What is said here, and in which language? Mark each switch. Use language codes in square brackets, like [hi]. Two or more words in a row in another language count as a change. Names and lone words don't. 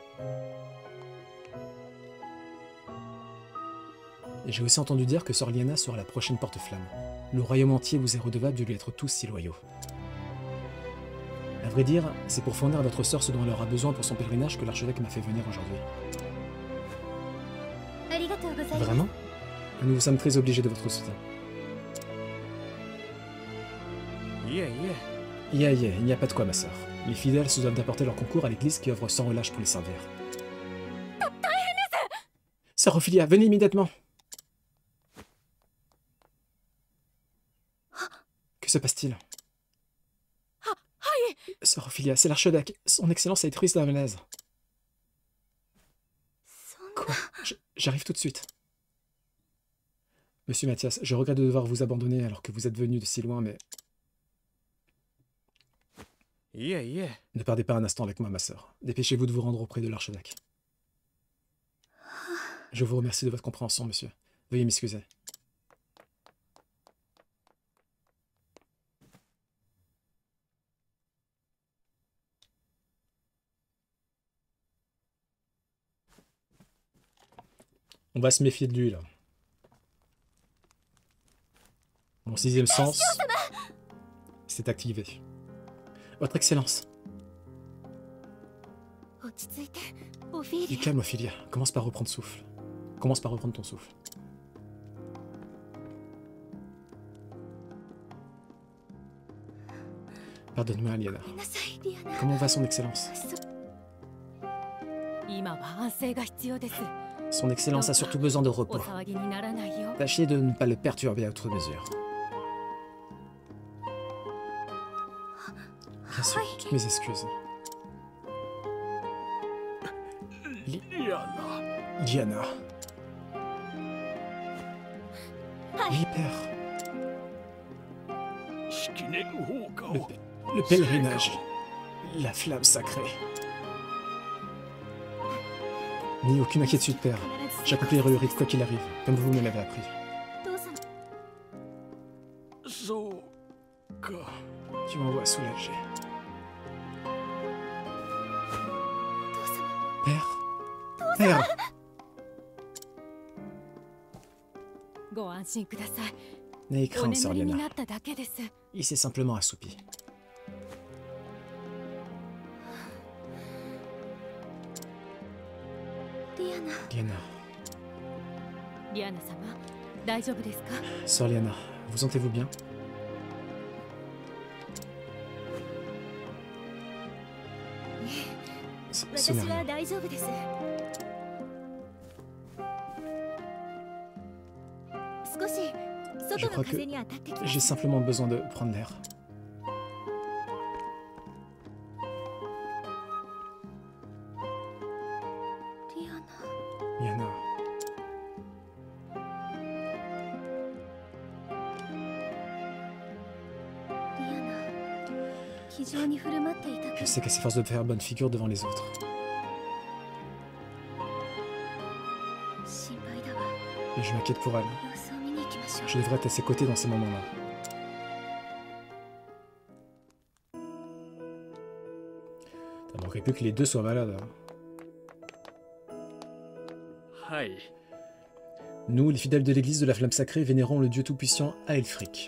[fr] Et j'ai aussi entendu dire que sœur Liana sera la prochaine porte-flamme. Le royaume entier vous est redevable de lui être tous si loyaux. À vrai dire, c'est pour fournir à votre sœur ce dont elle aura besoin pour son pèlerinage que l'archevêque m'a fait venir aujourd'hui. [ja] ありがとうございます。 [fr] Vraiment? Nous vous sommes très obligés de votre soutien. [ja] いえいえ。 [fr] Il n'y a pas de quoi, ma sœur. Les fidèles se doivent d'apporter leur concours à l'église qui œuvre sans relâche pour les servir. Sœur Ophelia, venez immédiatement! Que se passe-t-il? Sœur Ophelia, c'est l'archevêque. Son excellence a été prise d'un malaise. [ja] そんな。 [fr] Quoi? J'arrive tout de suite. Monsieur Mathias, je regrette de devoir vous abandonner alors que vous êtes venu de si loin, mais いえいえ。 ne perdez pas un instant avec moi, ma sœur. Dépêchez-vous de vous rendre auprès de l'archevêque. Je vous remercie de votre compréhension, monsieur. Veuillez m'excuser. On va se méfier de lui, là. Mon sixième sens s'est activé. Votre Excellence. [ja] 落ち着いて、オフィリ [fr] Du calme, Ophelia. Commence par reprendre souffle. Commence par reprendre ton souffle. Pardonne-moi, Liana. [ja] ア。ごめんなさい、リアナ。 [fr] Comment va son Excellence? [ja] 今は安静が必要です。 [fr] Son Excellence a surtout besoin de [ja] お [fr] repos. [ja] 騒ぎにならないよ。 [fr] Tâchez de ne pas le perturber à outre mesure. Bien sûr, toutes mes excuses. [ja] リアナ。 [fr] Diana. Oui, père. [ja] 式年放火 [fr] Le, [ja] を [fr] le pèlerinage. La flamme sacrée. N'ayez aucune inquiétude, père. J'accomplirai le rite quoi qu'il arrive, comme vous me l'avez appris. [ja] お父様。そうか。 [fr] Tu m'envoies soulagé. [ja] お父様。 [fr] Père. Père. [ja] ご安心ください。 [fr] N'ayez [ja] お [fr] crainte, Sœur [ja] 眠りに [fr] Liana. [ja] なっただけです。 [fr] Il s'est simplement assoupi. [ja] リアナ、 [fr] Liana, [ja] リアナ様、大丈夫ですか？ [fr] Sœur Liana, vous sentez-vous bien? Ce n'est [ja] 私は [fr] rien. [ja] 大丈夫です。少し [fr] Je [ja] 外 [fr] crois [ja] の [fr] que [ja] 風に当たってきま [fr] j'ai [ja] す。 [fr] simplement besoin de prendre l'air. [ja] リアナ、 [fr] Liana, [ja] リアナ、気丈に振る舞っていた [fr] je [ja] け [fr] sais qu'elle s'efforce de faire bonne figure devant les autres. [ja] 心配だわ。 [fr] Et je m'inquiète pour elle. [ja] 様子を見に行きましょう。 [fr] Je devrais être à ses côtés dans ces moments-là. Ça manquerait plus que les deux soient malades. hein. [ja] はい [fr] Nous, les fidèles de l'église de la flamme sacrée, vénérons le dieu tout-puissant Aelfric.